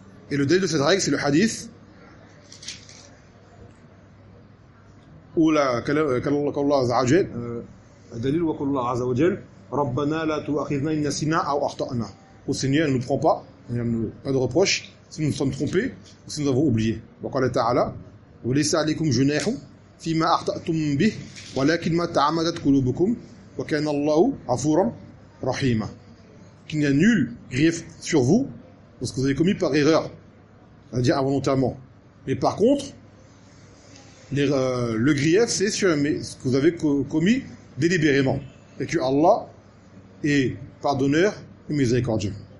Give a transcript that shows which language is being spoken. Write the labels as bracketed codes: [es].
[fr] Et le dalil de cette règle, c'est le hadith où la qu'Allah Azza wa Jalla [ar] دليل وقول الله عز وجل ربنا لا تؤاخذنا إن نسينا أو أخطأنا. [fr] Au Seigneur, ne nous prend pas, il n'y a pas de reproche si nous nous sommes trompés ou si nous avons oublié. [ar] وقال تعالى وليس عليكم جناح فيما أخطأتم به ولكن ما تعمدت قلوبكم وكان الله غفورا رحيما. [fr] Qu'il n'y a nul grief sur vous parce que vous avez commis par erreur, c'est-à-dire involontairement. Mais par contre, le grief, c'est sur ce que vous avez commis délibérément, et que Allah est pardonneur et miséricordieux.